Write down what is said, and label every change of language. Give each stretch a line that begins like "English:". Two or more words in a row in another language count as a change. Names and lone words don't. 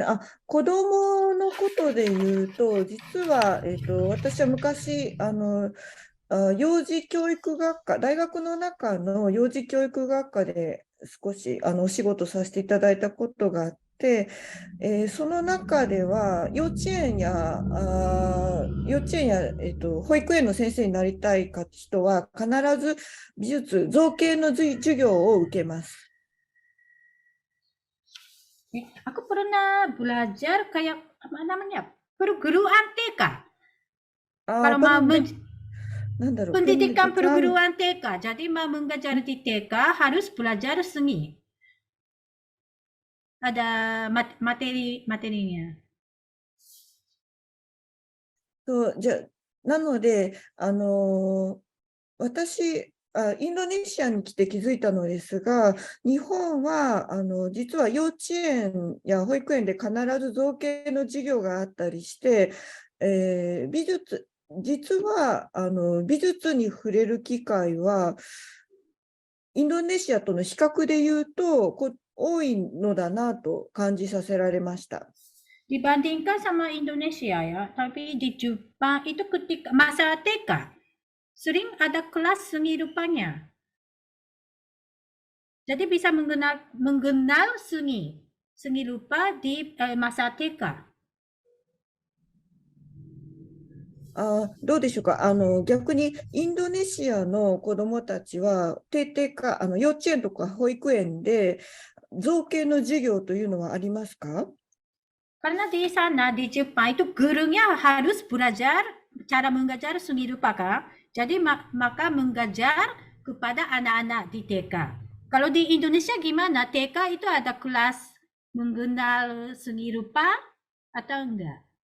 Japanese: 子供のことで言うと、実は、私は昔、幼児教育学科、大学の中の幼児教育学科で少しお仕事させていただいたことがあって、その中では幼稚園や、保育園の先生になりたい人は必ず美術、造形の授業を受けます。
Indonesian: Aku pernah belajar kayak apa namanya perguruan TK. Kalau mau pendidikan perguruan TK, jadi mau mengajar di TK harus belajar seni. Ada materinya.
Japanese: なので、私、インドネシアに来て気づいたのですが、日本は実は幼稚園や保育園で必ず造形の授業があったりして、実は美術に触れる機会は、インドネシアとの比較で言うと多いのだなと感じさせられました。
Indonesian: Dibandingkan sama Indonesia ya, tapi di Jepang itu ketika masa TK sering ada kelas seni rupanya. Jadi bisa mengenal seni rupa di masa TK.
Japanese: どうでしょうか。逆にインドネシアの子どもたちは幼稚園とか保育園で造形の授業というのはありますか？
Indonesian: Karena di sana, di Jepang itu gurunya harus belajar cara mengajar seni rupa, Kak. Jadi maka mengajar kepada anak-anak di TK. Kalau di Indonesia gimana? TK itu ada kelas mengenal seni rupa atau enggak?